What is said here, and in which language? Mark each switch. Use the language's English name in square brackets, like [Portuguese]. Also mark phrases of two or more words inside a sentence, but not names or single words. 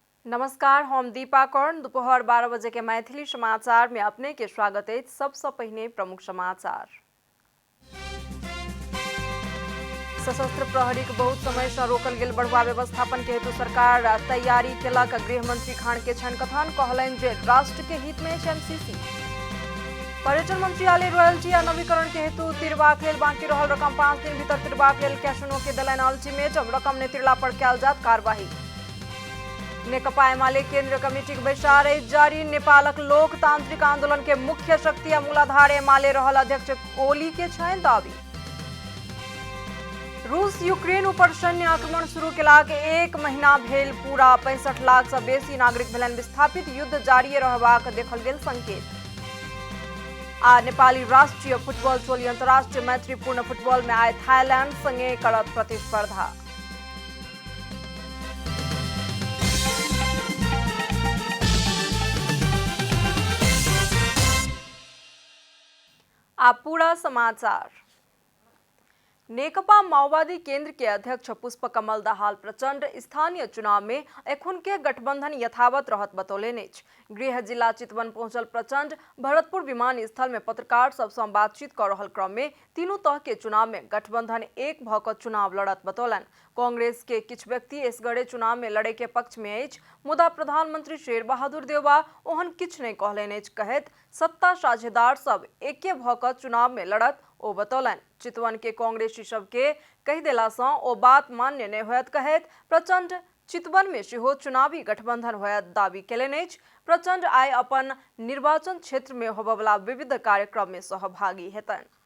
[Maithili] नमस्कार, हम दीपा कर्ण। दोपहर 12 बजे के मैथिली समाचार में अपने के स्वागत है। सबसे पहले प्रमुख समाचार। सशस्त्र प्रहरी के बहुत समय से रोकल गेल बढ़ुआ व्यवस्थापन के हेतु सरकार तैयारी केलक। गृह मंत्री खान के छन कथन कहलनि जे राष्ट्र के हित में एमसीसी। पर्यटन मंत्रालय रॉयल्टी आ नवीकरण के हेतु तिरबाक लेल बाकी रहल रकम 5 दिन भीतर तिरबाक लेल कैसनो के देलनि अल्टीमेटम। रकम ने तिरला पर कयल जात कार्रवाई। नेकपा एमाले केंद्रीय कमेटी के बैसार जारी। नेपालक लोकतांत्रिक आंदोलन के मुख्य शक्ति आ मूलाधार एमाले रहल अध्यक्ष ओली के छनि दावी। रूस यूक्रेन ऊपर सैन्य आक्रमण शुरू केलाक 1 महीना भेल पूरा। 65 लाख से बेसी नागरिक भेलनि विस्थापित। युद्ध जारी रहबाक देखल गेल संकेत। आ नेपाली राष्ट्रीय फुटबॉल टोली अंतर्राष्ट्रीय मैत्रीपूर्ण फुटबॉल में आए थाईलैंड संगे करत प्रतिस्पर्धा। आप पूरा समाचार। नेकपा माओवादी केंद्र के अध्यक्ष पुष्पकमल दाहाल प्रचंड स्थानीय चुनाव में एखन के गठबंधन यथावत रहत बतौलनि। गृह जिला चितवन पहुंचल प्रचंड भरतपुर विमानस्थल में पत्रकार सबसे बातचीत कर रहल क्रम में तीनों तह के चुनाव में गठबंधन एक भऽ कऽ चुनाव लड़त बतौलनि। कांग्रेस के किछु व्यक्ति एसगरे चुनाव में लड़े के पक्ष में अछि, मुदा प्रधानमंत्री शेर बहादुर देउवा ओहन किछु नहीं कहलनि अछि। कहैत सत्ता साझेदार सब एके भऽ कऽ चुनाव में लड़त ओ बतौलनि। चितवन के कांग्रेसी सबके कहि देला सँ ओ बात मान्य नहीं होयत। कहैत प्रचंड चितवन में सेहो चुनावी गठबंधन होयत दावी केलनि अछि। प्रचंड आइ अपन निर्वाचन क्षेत्र में होबयवला विविध कार्यक्रम में सहभागी हेतनि।